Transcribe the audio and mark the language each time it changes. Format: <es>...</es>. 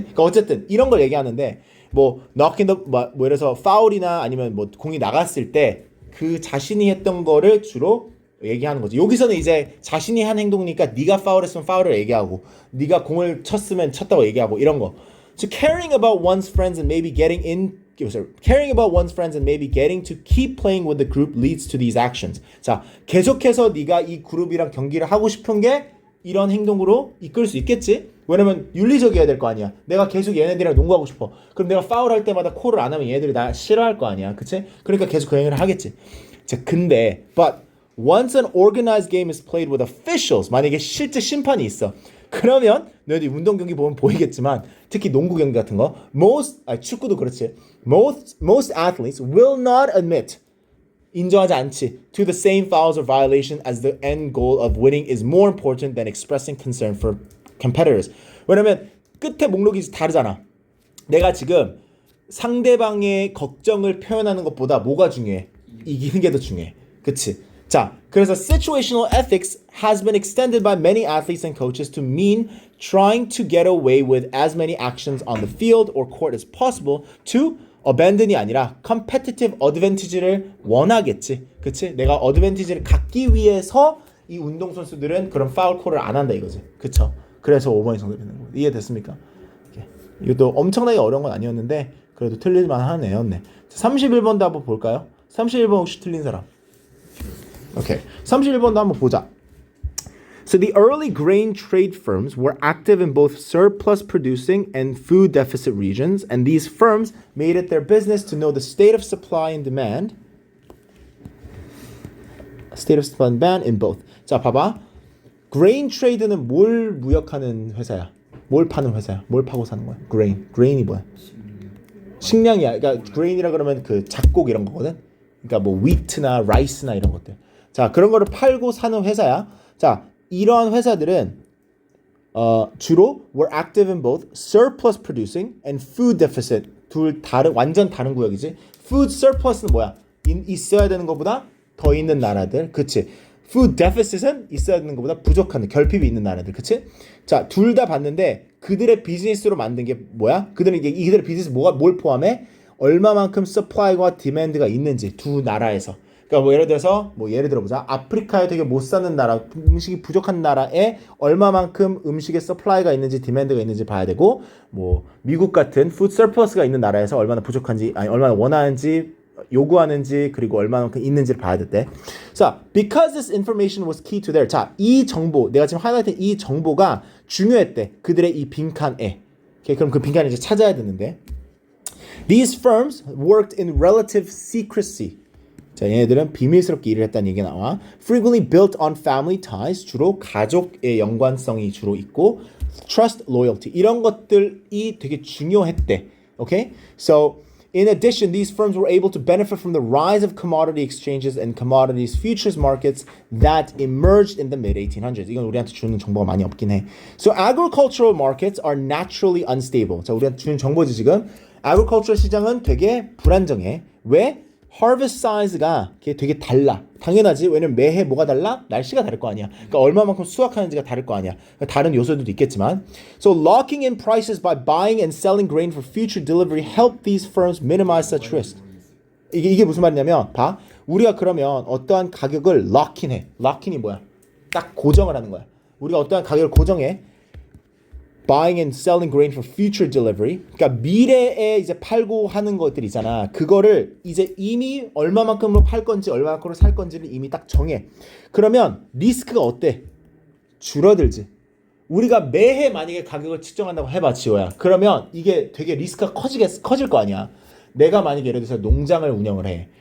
<ko>그러니까 어쨌든 이런 걸 얘기하는데 뭐</ko> <en>knocking the</en> <ko>뭐 이래서 파울이나 아니면 뭐 공이 나갔을 때 그 자신이 했던 거를 주로 얘기하는 거지. 여기서는 이제 자신이 한 행동이니까 네가 파울했으면 파울을 얘기하고 네가 공을 쳤으면 쳤다고 얘기하고 이런 거.</ko> <en>So caring about one's friends and maybe getting to keep playing with the group leads to these actions.</en> <ko>자, 계속해서 네가 이 그룹이랑 경기를 하고 싶은 게 이런 행동으로 이끌 수 있겠지? 왜냐면 윤리적이어야 될 거 아니야. 내가 계속 얘네들이랑 농구하고 싶어. 그럼 내가 파울할 때마다 콜을 안 하면 얘네들이 나 싫어할 거 아니야. 그치? 그러니까 계속 그 행위를 하겠지. 자, 근데</ko> <en>but once an organized game is played with officials,</en> <ko>만약에 실제 심판이 있어. 그러면 너희들 운동 경기 보면 보이겠지만 특히 농구 경기 같은 거 축구도 그렇지.</ko> <en>Most athletes will not admit</en> <ko>인정하지 않지</ko> <en>to the same fouls or violation as the end goal of winning is more important than expressing concern for competitors.</en> <ko>왜냐면 끝에 목록이 다르잖아. 내가 지금 상대방의 걱정을 표현하는 것보다 뭐가 중요해? 이기는 게 더 중요해. 그치? 자, 그래서</ko> <en>situational ethics has been extended by many athletes and coaches to mean trying to get away with as many actions on the field or court as possible to abandon이 아니라 competitive advantage를</en> <ko>원하겠지. 그치? 내가 advantage를 갖기 위해서 이 운동선수들은 그런 파울 콜을 안 한다 이거지. 그쵸? 그래서 5번이 정답이 되는 거예요. 이해됐습니까? 이것도 엄청나게 어려운 건 아니었는데 그래도 틀릴만 한 애였네. 31번도 한번 볼까요? 31번 혹시 틀린 사람? 오케이. 31번도 한번 보자.</ko> <en>So the early grain trade firms were active in both surplus producing and food deficit regions, and these firms made it their business to know the state of supply and demand. State of supply and demand in both.</en> <ko>자, 봐봐. grain trade는 뭘 무역하는 회사야? 뭘 파는 회사야? 뭘 파고 사는 거야? grain이 뭐야? 식량이야. 그러니까 grain이라 그러면 그 작곡 이런 거거든. 그러니까 뭐 wheat나 rice나 이런 것들. 자, 그런 거를 팔고 사는 회사야. 자, 이러한 회사들은 주로</ko> <en>were active in both surplus producing and food deficit.</en> <ko>완전 다른 구역이지. food surplus는 뭐야? 있어야 되는 것보다 더 있는 나라들. 그치? food deficit은 있어야 되는 것보다 부족한 결핍이 있는 나라들. 그치? 자, 둘 다 봤는데 그들의 비즈니스로 만든 게 뭐야? 이들의 비즈니스 뭘 포함해? 얼마만큼 supply와 demand가 있는지 두 나라에서. 그러니까 뭐 예를 들어 보자. 아프리카에 되게 못 사는 나라, 음식이 부족한 나라에 얼마만큼 음식의 서플라이가 있는지 디맨드가 있는지 봐야 되고, 뭐 미국 같은 food surplus가 있는 나라에서 얼마나 부족한지, 아니 얼마나 원하는지 요구하는지, 그리고 얼마만큼 있는지를 봐야 됐대.</ko> <en>자, because this information was key to their.</en> <ko>자, 이 정보, 내가 지금 하이라이트한 이 정보가 중요했대. 그들의 이 빈칸에. 오케이, 그럼 그 빈칸을 이제 찾아야 되는데.</ko> <en>These firms worked in relative secrecy.</en> <ko>자, 얘네들은 비밀스럽게 일을 했다는 얘기가 나와.</ko> <en>Frequently built on family ties.</en> <ko>주로 가족의 연관성이 주로 있고,</ko> <en>trust, loyalty.</en> <ko>이런 것들이 되게 중요했대.</ko> <en>Okay? So, in addition, these firms were able to benefit from the rise of commodity exchanges and commodities futures markets that emerged in the mid-1800s.</en> <ko>이건 우리한테 주는 정보가 많이 없긴 해.</ko> <en>So, agricultural markets are naturally unstable.</en> <ko>자, 우리한테 주는 정보지 지금. agricultural 시장은 되게 불안정해. 왜? harvest size가 되게 달라. 당연하지. 왜냐면 매해 뭐가 달라? 날씨가 다를 거 아니야. 그러니까 얼마만큼 수확하는지가 다를 거 아니야. 그러니까 다른 요소들도 있겠지만.</ko> <en>So locking in prices by buying and selling grain for future delivery help these firms minimize such risk.</en> <ko>이게 무슨 말이냐면 봐. 우리가 그러면 어떠한 가격을 lock in 해. lock in이 뭐야? 딱 고정을 하는 거야. 우리가 어떠한 가격을 고정해.</ko> <en>buying and selling grain for future delivery.</en> <ko>그러니까 미래에 이제 팔고 하는 것들 있잖아. 그거를 이제 이미 얼마만큼을 팔 건지 얼마만큼을 살 건지를 이미 딱 정해. 그러면 리스크가 어때? 줄어들지. 우리가 매해 만약에 가격을 측정한다고 해봐, 지호야. 그러면 이게 되게 리스크가 커질 거 아니야. 내가 만약에 예를 들어서 농장을 운영을 해.</ko>